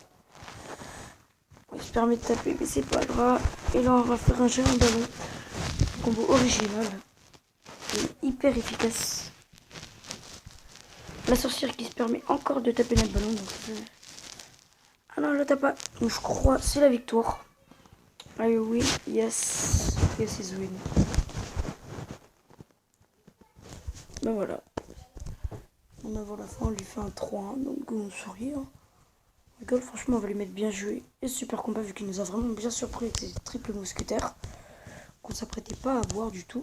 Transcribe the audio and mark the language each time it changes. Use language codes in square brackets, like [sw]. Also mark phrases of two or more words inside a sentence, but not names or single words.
[fr] Il se permet de taper, mais c'est pas grave. Et là, on va faire un géant ballon. Combo original. Et hyper efficace. La sorcière qui se permet encore de taper notre ballon. Donc, ah non, je tape pas. Donc, je crois c'est la victoire. [en] I win. Yes. Yes is win. [fr] Ben voilà. On avant la fin, on lui fait un 3-1. Donc on sourit. Hein. Rigole, franchement, on va lui mettre bien joué. Et super combat vu qu'il nous a vraiment bien surpris avec ses triples mousquetaires. Qu'on s'apprêtait pas à avoir du tout.